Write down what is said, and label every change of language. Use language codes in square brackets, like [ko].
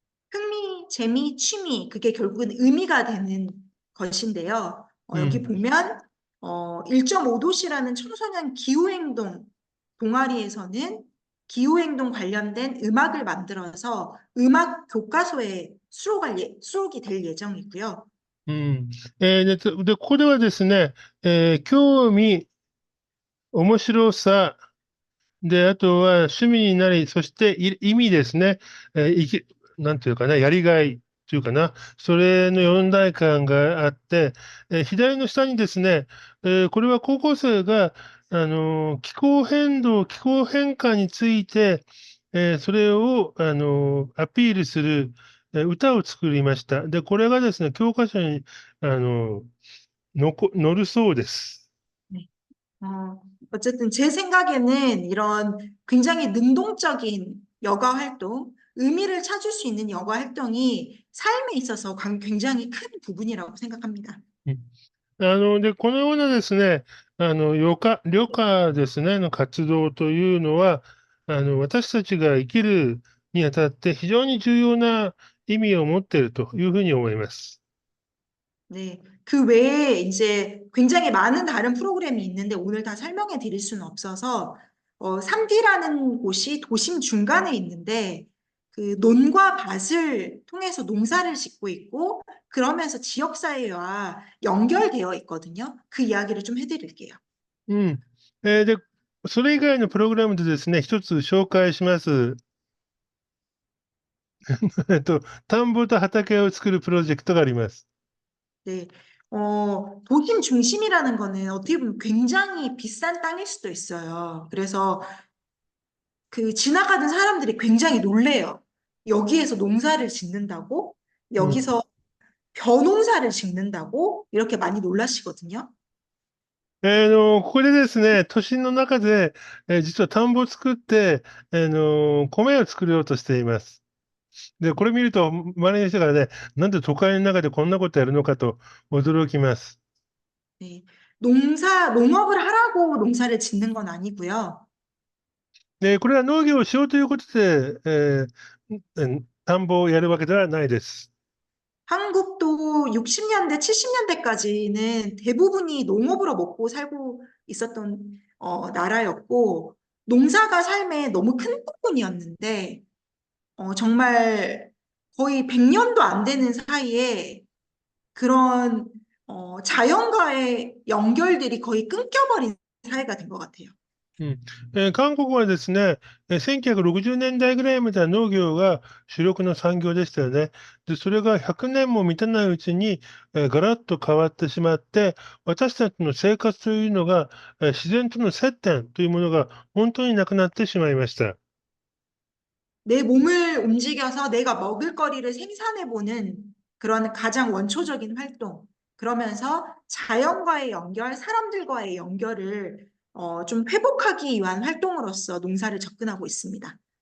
[ko] 흥미, 재미, 취미, 그게 결국은 의미가 되는 것인데요. う 여기 ん。 보면 1.5도시라는 청소년 기후행동 동아리에서는 기후행동 관련된 음악을 만들어서 음악 교과서에 수록이 될 예정이고요. うん。 [ja] ここではですね、興味、面白さ、で、あとは趣味になり、そして意味ですね。なんていうかな、やりがいというかな、それの4大間があって、左の下にですね、これは高校生が、気候変化について、それを、アピールする、歌を作りました。で、これがですね、教科書に、載るそうです。 [ko] 네. 어쨌든 제 생각에는 이런 굉장히 능동적인 여가 활동, 의미를 찾을 수 있는 여가 활동이 삶에 있어서 굉장히 큰 부분이라고 생각합니다. [ja] このようなですね、旅客ですね、の活動というのは、私たちが生きるにあたって非常に重要な意味を持っているというふうに思います。 [ko] 네. 그 외에 이제 굉장히 많은 다른 프로그램이 있는데 오늘 다 설명해 드릴 수는 없어서 3D라는 곳이 도심 중간에 있는데 그 논과 밭을 통해서 농사를 짓고 있고 그러면서 지역사회와 연결되어 있거든요. 그 이야기를 좀 해드릴게요. うん。 [ja] で、それ以外のプログラムでですね、一つ紹介します。田んぼと畑を作るプロジェクトがあります。 [ko] 네. 도심 중심이라는 거는 어떻게 보면 굉장히 비싼 땅일 수도 있어요. 그래서 그 지나가던 사람들이 굉장히 놀래요. 여기에서 농사를 짓는다고? うん。 여기서 벼농사를 짓는다고? 이렇게 많이 놀라시거든요. [ja] ここでですね、都心の中で、実は田んぼを作って、米を作ろうとしています。で、これ見ると、周りの人がね、なんで都会の中でこんなことやるのかと驚きます。 [ko] 네. 농업을 하라고 농사를 짓는 건 아니고요. [ja] これは農業をしようということで、田んぼをやるわけではないです。 [ko] 한국도 60년대, 70년대까지는 대부분이 농업으로 먹고 살고 있었던 나라였고, 농사가 삶의 너무 큰 부분이었는데, 정말 거의 100년도 안 되는 사이에 그런 자연과의 연결들이 거의 끊겨버린 사회가 된 것 같아요. うん。 [ja] 韓国はですね、1960年代ぐらいまでは農業が主力の産業でしたよね。で、それが100年も満たないうちに、ガラッと変わってしまって、私たちの生活というのが、自然との接点というものが本当になくなってしまいました。 [ko] 내 몸을 움직여서 내가 먹을거리를 생산해보는 그런 가장 원초적인 활동. 그러면서 자연과의 연결, 사람들과의 연결을 좀 회복하기 위한 활동으로서 농사를 접근하고 있습니다.